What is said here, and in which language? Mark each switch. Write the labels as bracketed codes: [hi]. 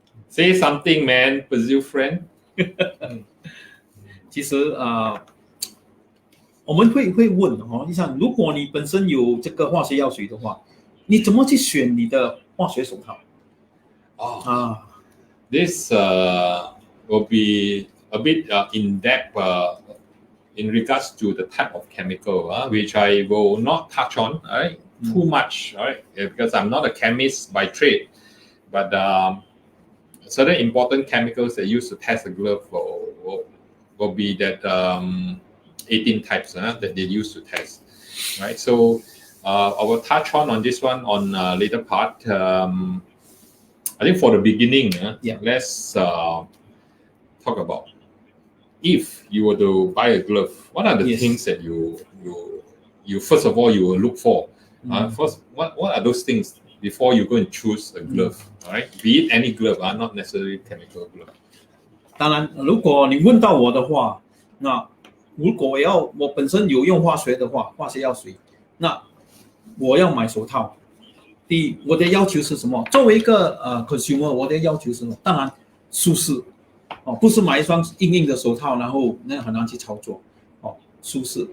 [en] Say something, man, Brazil friend. [zh] 其实我们会问哦，你想，如果你本身有这个化学药水的话，你怎么去选你的化学手套？ [en] This will be a bit in depth in regards to the type of chemical, which I will not touch on, right? Too much, right? Because I'm not a chemist by trade, but certain important chemicals that used to test a glove will be that 18 types that they used to test, right? So I will touch on this one on later part. I think for the beginning, let's talk about if you were to buy a glove, what are the things that you first of all you will look for? First, what are those things before you go and choose a glove? All right, be it any glove, not necessarily chemical glove. [zh] 当然，如果你问到我的话，那如果我本身有用化学的话，化学药水，那我要买手套。第一，我的要求是什么？作为一个consumer， 我的要求是什么？当然舒适哦，不是买一双硬的手套，然后那很难去操作哦，舒适。